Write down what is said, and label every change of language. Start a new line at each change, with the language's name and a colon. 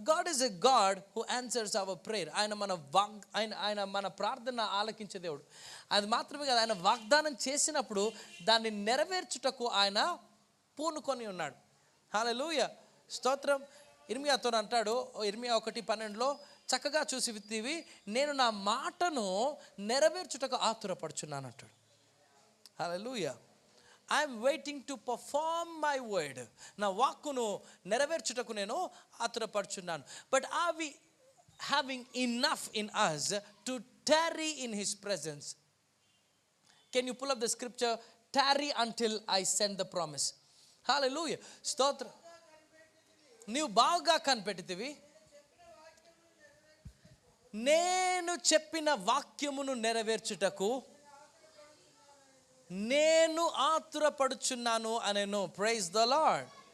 English: God is a God who answers our prayer.
Telugu: ఆయన మన ప్రార్థన ఆలకించే దేవుడు. అది మాత్రమే కాదు, ఆయన వాగ్దానం చేసినప్పుడు దాన్ని నెరవేర్చుటకు ఆయన పూనుకొని ఉన్నాడు. హల్లెలూయా. స్తోత్రం. ఇర్మియాతో అంటాడు, ఇర్మియా 1:12, చక్కగా చూసి విత్తివి, నేను నా మాటను నెరవేర్చుటకు ఆతురపడుచున్నాను అంటాడు. హల్లెలూయా.
English: I'm waiting to perform my word.
Telugu: నా వాక్కును నెరవేర్చుటకు నేను ఆతురపడుచున్నాను.
English: But are we having enough in us to tarry in his presence? Can you pull up the scripture? Tarry until I send the promise.
Telugu: Hallelujah. స్తోత్రం. నీవు బాగా కనిపెట్టితివి, నేను చెప్పిన వాక్యమును నెరవేర్చుటకు నేను ఆతురపడుచున్నాను అనేను.
English: Praise the Lord.